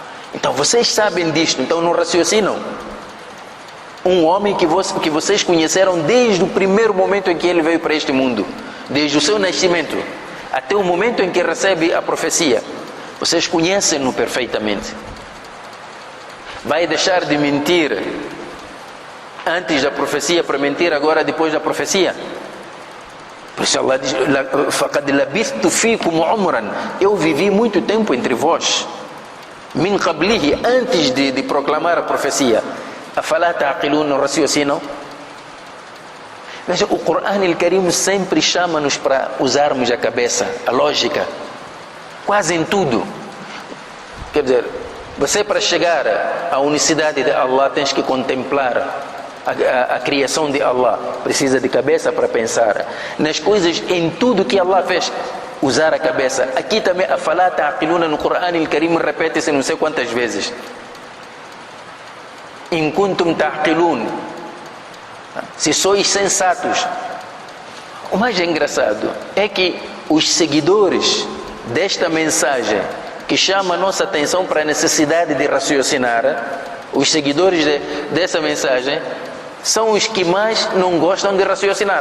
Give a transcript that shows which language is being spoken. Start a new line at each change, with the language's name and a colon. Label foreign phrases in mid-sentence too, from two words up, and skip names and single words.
Portuguese: Então vocês sabem disto, então não raciocinam. Um homem que vocês conheceram desde o primeiro momento em que ele veio para este mundo, desde o seu nascimento até o momento em que recebe a profecia, vocês conhecem-no perfeitamente. Vai deixar de mentir antes da profecia para mentir agora depois da profecia? Por isso Allah diz:
Arabic: فَقَدْ لَبِثْتُ فِيكُمْ عُمْرًا
Portuguese: eu vivi muito tempo entre vós,
Arabic: من قبله,
Portuguese: antes de proclamar a profecia.
Arabic: أَفَلَا تَعْقِلُونَ,
Portuguese: não raciocinam? Veja, o Corão Al-Karim sempre chama-nos para usarmos a cabeça, a lógica, quase em tudo. Quer dizer, você para chegar à unicidade de Allah tens que contemplar a criação de Allah. Precisa de cabeça para pensar nas coisas, em tudo que Allah fez. Usar a cabeça. Aqui também a falar ta'qiluna no Corão al-Karim repete-se não sei quantas vezes.
Arabic: إن كنتم تعقلون.
Portuguese: Se sois sensatos. O mais engraçado é que os seguidores desta mensagem, que chama a nossa atenção para a necessidade de raciocinar, os seguidores dessa mensagem são os que mais não gostam de raciocinar.